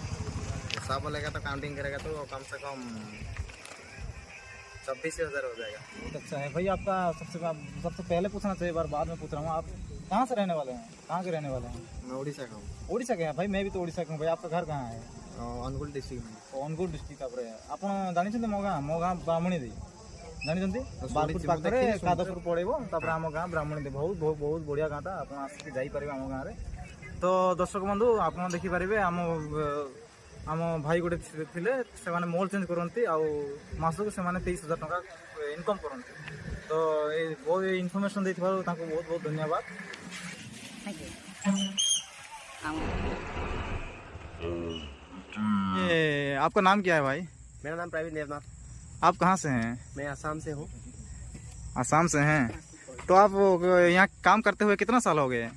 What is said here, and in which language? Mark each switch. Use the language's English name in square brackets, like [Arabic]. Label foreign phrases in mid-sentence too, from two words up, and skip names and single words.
[Hindi] ऐसा बोलेगा तो काउंटिंग करेगा तो कम से कम 26,000 हो जाएगा। बहुत अच्छा है भाई। आपका सबसे पहले पूछना चाहिए, बार बाद में पूछ रहा हूँ, आप कहाँ से रहने वाले हैं? कहाँ के रहने वाले हैं? मैं उड़ीसा का हूँ। ओडिशा के हैं भाई? मैं भी तो ओडिशा का हूँ भाई। आपका घर कहाँ है? अनुगुल डिस्ट्रिक्ट में। अनुगुल डिस्ट्रिक्ट आप रहे। [Odia] ଆପଣ ଜାଣିଛନ୍ତି ମୋ ଗାଁ ବ୍ରାହ୍ମଣୀ ଦେଇ ଜାଣିଛନ୍ତି? ବାରପୁର ପାଖରେ କାଦପୁର ପଳେଇବ, ତାପରେ ଆମ ଗାଁ ବ୍ରାହ୍ମଣୀ ଦେଇ। ବହୁତ ବଢ଼ିଆ ଗାଁଟା, ଆପଣ ଆସିକି ଯାଇପାରିବେ ଆମ ଗାଁରେ। ତ ଦର୍ଶକ ବନ୍ଧୁ, ଆପଣ ଦେଖିପାରିବେ ଆମ ଭାଇ ଗୋଟେ ଥିଲେ, ସେମାନେ [English] mould change [Odia] କରନ୍ତି ଆଉ ମାସକୁ ସେମାନେ 23,000 ଟଙ୍କା ଇନକମ୍ କରନ୍ତି। ତ ବହୁତ ଇନଫର୍ମେସନ୍ ଦେଇଥିବାରୁ ତାଙ୍କୁ ବହୁତ ବହୁତ ଧନ୍ୟବାଦ। [Hindi] ये आपका नाम क्या है भाई? मेरा नाम प्रवीण देवनाथ। आप कहाँ से हैं? मैं आसाम से हूँ। आसाम से हैं? तो आप यहाँ काम करते हुए कितना साल हो गए?